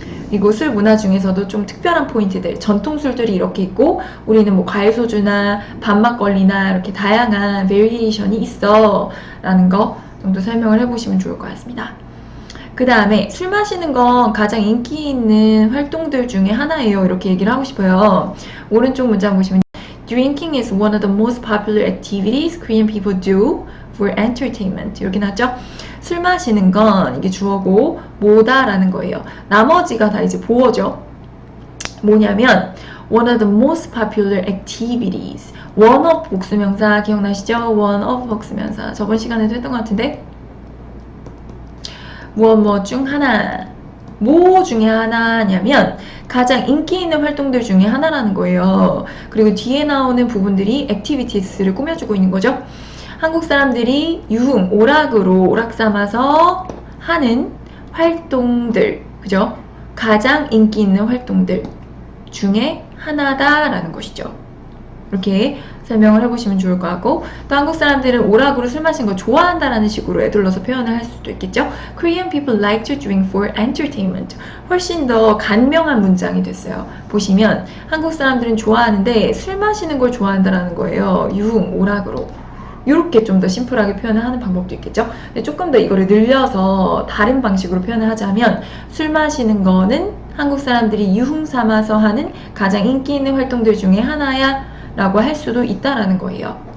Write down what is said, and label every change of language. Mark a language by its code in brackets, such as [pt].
[ko] 그리고 술 문화 중에서도 좀 특별한 포인트들, 전통 술들이 이렇게 있고 우리는 뭐 과일 소주나 밤막걸리나 이렇게 다양한 베리에이션이 있어 라는 거 정도 설명을 해보시면 좋을 것 같습니다. 그 다음에 술 마시는 건 가장 인기 있는 활동들 중에 하나예요. 이렇게 얘기를 하고 싶어요. 오른쪽 문장 보시면 [en] Drinking is one of the most popular activities Korean people do for entertainment. [ko] 이렇게 나왔죠? 술 마시는 건 이게 주어고 뭐다라는 거예요. 나머지가 다 이제 보어죠. 뭐냐면 [en] one of the most popular activities. [ko] one of 복수명사 기억나시죠? one of 복수명사. 저번 시간에도 했던 것 같은데 무엇 중 하나, 뭐 중에 하나냐면 가장 인기 있는 활동들 중에 하나라는 거예요. 그리고 뒤에 나오는 부분들이 activities를 꾸며주고 있는 거죠. 한국 사람들이 유흥, 오락으로 오락 삼아서 하는 활동들, 그죠? 가장 인기 있는 활동들 중에 하나다라는 것이죠. 이렇게 설명을 해보시면 좋을 것 같고, 또 한국 사람들은 오락으로 술 마시는 거 좋아한다라는 식으로 애둘러서 표현을 할 수도 있겠죠. [en] Korean people like to drink for entertainment. [ko] 훨씬 더 간명한 문장이 됐어요. 보시면 한국 사람들은 좋아하는데 술 마시는 걸 좋아한다라는 거예요. 유흥, 오락으로. 이렇게 좀 더 심플하게 표현을 하는 방법도 있겠죠. 근데 조금 더 이거를 늘려서 다른 방식으로 표현을 하자면 술 마시는 거는 한국 사람들이 유흥 삼아서 하는 가장 인기 있는 활동들 중에 하나야 라고 할 수도 있다라는 거예요.